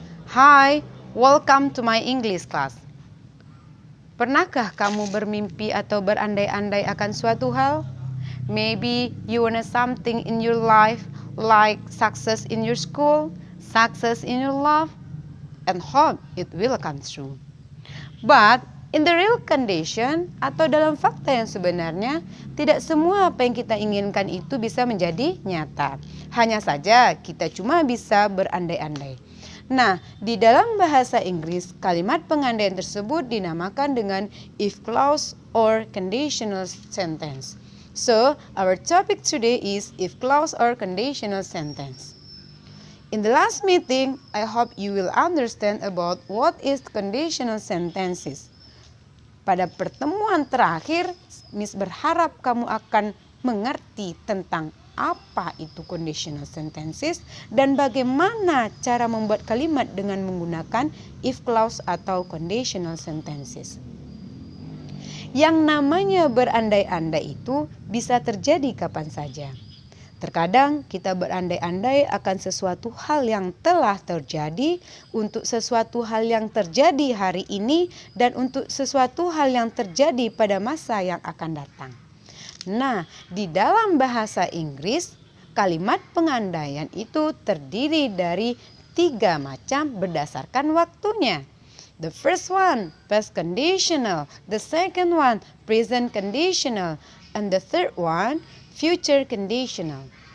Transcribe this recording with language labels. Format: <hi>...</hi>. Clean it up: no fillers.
<en>Hi, welcome to my English class.</en> <id>Pernahkah kamu bermimpi atau berandai-andai akan suatu hal?</id> <en>Maybe you want something in your life like success in your school, success in your love, and hope it will come true. But in the real condition</en> <id>atau dalam fakta yang sebenarnya, tidak semua apa yang kita inginkan itu bisa menjadi nyata. Hanya saja kita cuma bisa berandai-andai. Nah, di dalam bahasa Inggris, kalimat pengandaian tersebut dinamakan dengan if clause or conditional sentence.</id> <en>So, our topic today is if clause or conditional sentence. In the last meeting, I hope you will understand about what is conditional sentences.</en> <id>Pada pertemuan terakhir, Miss berharap kamu akan mengerti tentang apa itu conditional sentences dan bagaimana cara membuat kalimat dengan menggunakan if clause atau conditional sentences. Yang namanya berandai-andai itu bisa terjadi kapan saja. Terkadang kita berandai-andai akan sesuatu hal yang telah terjadi, untuk sesuatu hal yang terjadi hari ini, dan untuk sesuatu hal yang terjadi pada masa yang akan datang. Nah, di dalam bahasa Inggris, kalimat pengandaian itu terdiri dari 3 macam berdasarkan waktunya.</id> <en>The first one, past conditional. The second one, present conditional. And the third one, future conditional.</en>